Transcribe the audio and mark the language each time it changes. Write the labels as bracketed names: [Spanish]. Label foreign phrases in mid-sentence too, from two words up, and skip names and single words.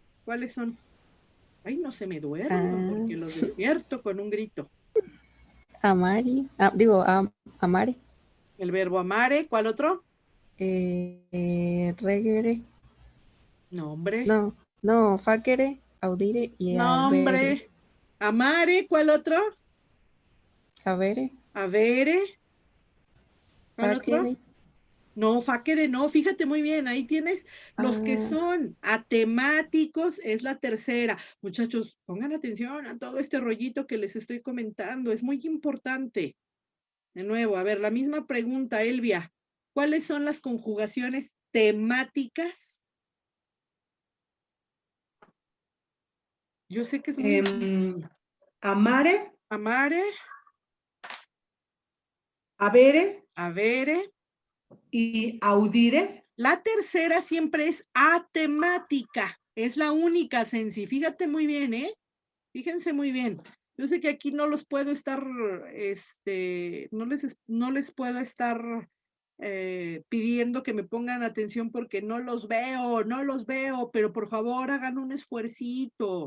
[Spanish] ¿Cuáles son? Ay, no se me duermo porque los despierto con un grito. Amare. El verbo amare, ¿cuál otro? Regere. Nombre. No, [Latin] facere, audire y [Spanish] Nombre. Amare, ¿cuál otro? Avere. Avere. ¿Cuál otro? Facere. No, facere no, fíjate muy bien, ahí tienes los que son atemáticos, es la tercera. Muchachos, pongan atención a todo este rollito que les estoy comentando, es muy importante. De nuevo, a ver, la misma pregunta, Elvia. ¿Cuáles son las conjugaciones temáticas? Yo sé que es muy... Amare, Amare, avere avere. y audire. La tercera siempre es atemática. Es la única, Sensi. Fíjate muy bien, ¿eh? Fíjense muy bien. Yo sé que aquí no los puedo estar, no les puedo estar pidiendo que me pongan atención porque no los veo, pero por favor hagan un esfuercito.